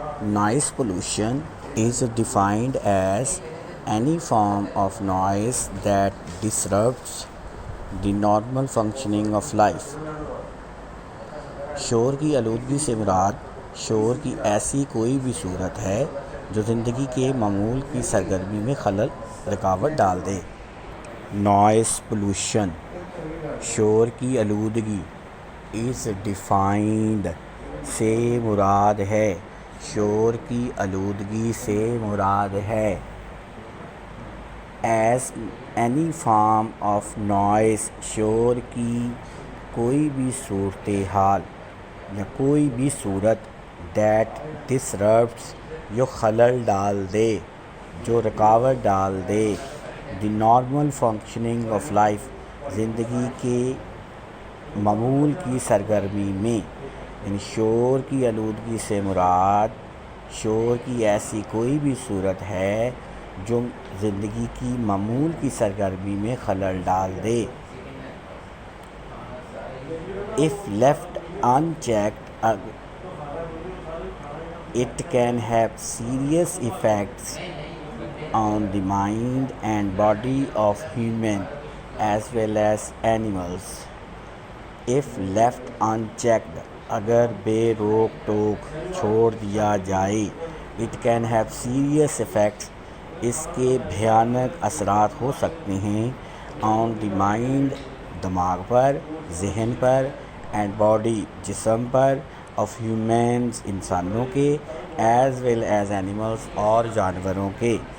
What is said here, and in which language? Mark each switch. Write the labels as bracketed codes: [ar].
[en] Noise pollution is defined as any form of noise that disrupts the normal functioning of life. [ur] شور کی آلودگی سے مراد شور کی ایسی کوئی بھی صورت ہے جو زندگی کے معمول کی سرگرمی میں خلل رکاوٹ ڈال دے. نوائس پولوشن شور کی آلودگی [en] is defined [ur] سے مراد ہے، شور کی آلودگی سے مراد ہے [en] as any form of noise, [ur] شور کی کوئی بھی صورتحال یا کوئی بھی صورت [en] that disrupts [ur] جو خلل ڈال دے، جو رکاوٹ ڈال دے [en] the normal functioning of life, [ur] زندگی کے معمول کی سرگرمی میں. یعنی شور کی آلودگی سے مراد شور کی ایسی کوئی بھی صورت ہے جو زندگی کی معمول کی سرگرمی میں خلل ڈال دے. [en] If left unchecked, it can have serious effects on the mind and body of human as well as animals. If left unchecked, [ur] اگر بے روک ٹوک چھوڑ دیا جائے، [en] it can have serious effects, [ur] اس کے بھیانک اثرات ہو سکتے ہیں [en] on the mind, [ur] دماغ پر، ذہن پر، [en] and body, [ur] جسم پر، [en] of humans, [ur] انسانوں کے، [en] as well as animals, [ur] اور جانوروں کے.